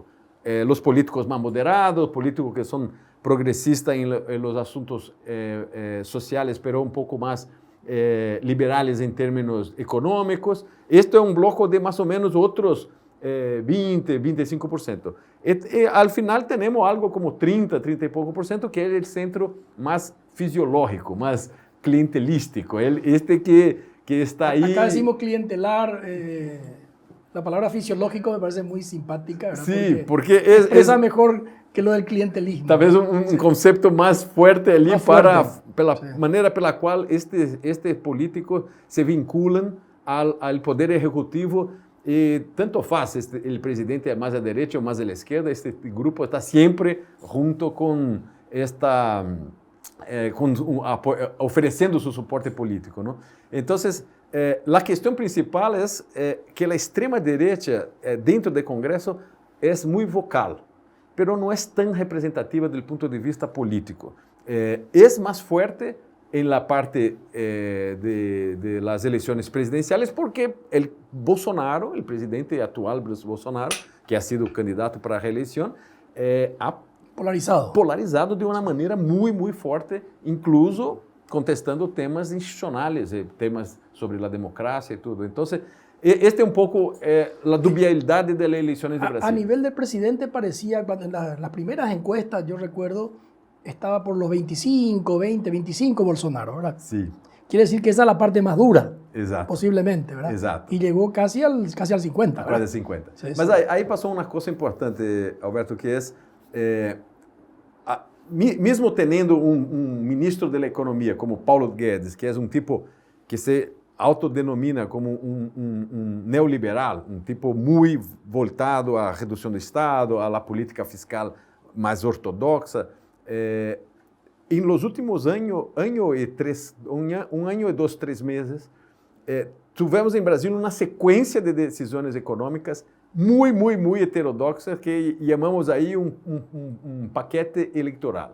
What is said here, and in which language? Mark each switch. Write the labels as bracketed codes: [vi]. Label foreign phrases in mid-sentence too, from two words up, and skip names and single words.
[pt] Os políticos mais moderados, políticos que são progressistas em los assuntos sociais, pero um pouco mais liberales em termos econômicos. Este é um bloco de mais ou menos outros 20, 25%. E [es] al final [pt] temos algo como 30, 30 e pouco por cento, que é o centro mais fisiológico, mais clientelístico, este que está ahí. [es] Acá decimos clientelar, la palabra fisiológico me parece muy simpática, ¿verdad? Sí, porque es mejor que lo del clientelismo. Talvez un concepto más fuerte [pt] ali para pela [es] sí. [pt] Maneira pela qual este políticos se vinculam [es] al poder ejecutivo. [pt] E tanto faz, o presidente é mais à direita ou mais à esquerda, este grupo está sempre junto com esta, oferecendo seu suporte político, não? Então, a questão principal é que a extrema direita dentro do Congresso é muito vocal, mas não é tão representativa do ponto de vista político. É mais forte [es] en la parte de las elecciones presidenciales, porque el Bolsonaro, el presidente actual Bolsonaro, que ha sido candidato [pt] para a reeleição, [es] ha polarizado [pt] de uma maneira muito forte, incluso contestando temas institucionais, temas sobre a democracia e tudo. Então, este é um pouco a dubiedade das eleições do Brasil. [es] A nivel del presidente parecía, cuando en las primeras encuestas, yo recuerdo, estaba por los 25, 20, 25 Bolsonaro, ¿verdad? Sí. Quiere decir que esa es la parte más dura, [pt] Exato. [es] posiblemente, ¿verdad? [pt] Exato. [es] Y llegó casi al 50, [pt] Quase [es] ¿verdad? [pt] 50. [es] Sí, [pt] Mas [es] sí. [pt] aí passou uma coisa importante, Alberto, que é, mesmo tendo um ministro da Economia como Paulo Guedes, que é um tipo que se autodenomina como um neoliberal, um tipo muito voltado à redução do Estado, à política fiscal mais ortodoxa, em los últimos um ano e 2, 3 meses, tivemos em Brasil uma sequência de decisões econômicas muito heterodoxas que chamamos aí um paquete eleitoral.